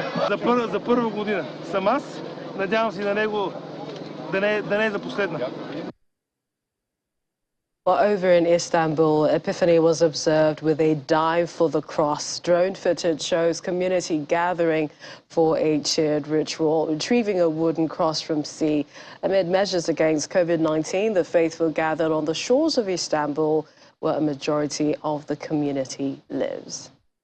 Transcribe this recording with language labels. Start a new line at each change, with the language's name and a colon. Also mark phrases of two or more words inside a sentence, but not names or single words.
Bulgarian: за първа година съм аз. Надявам се на него да не е за последна.
English: Well, over in Istanbul, Epiphany was observed with a dive for the cross. Drone footage shows community gathering for a cheered ritual, retrieving a wooden cross from sea. Amid measures against COVID-19, the faithful gathered on the shores of Istanbul, where a majority of the community lives.